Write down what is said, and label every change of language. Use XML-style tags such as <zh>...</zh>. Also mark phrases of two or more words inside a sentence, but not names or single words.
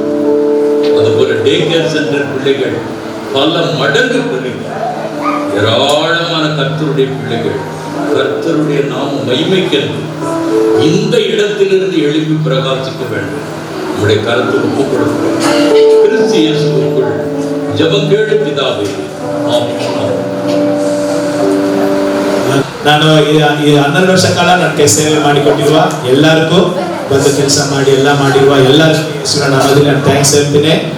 <ta>அதுபோல</ta> <en>day care center</en> <ta>பிள்ளைகள் பல மடங்கு பெருக, ஏராளமான கர்த்தருடைய பிள்ளைகள் கர்த்தருடைய நாம மகிமைக்கிறது இந்த இடத்திலிருந்து எழுப்பி பிரகாசிக்க வேண்டும். நம்முடைய கருத்து ஒப்புக் கொடுக்கிறோம். கிறிஸ்து இயேசுவுக்குள் ஜெபம் கேளு பிதாவே, ஆமென்.</ta> <kn>ನಾನು ಈ 12 ವರ್ಷ ಕಾಲ ನನ್ನ ಸೇವೆ ಮಾಡಿಕೊಟ್ಟಿರುವ ಎಲ್ಲರಿಗೂ, ಬಂದು ಕೆಲಸ ಮಾಡಿ ಎಲ್ಲ ಮಾಡಿರುವ ಎಲ್ಲರಿಗೂ ಯೇಸುವಿನ ನಾಮದಲ್ಲಿ ನಾನು ಥ್ಯಾಂಕ್ಸ್ ಹೇಳ್ತೀನಿ.</kn>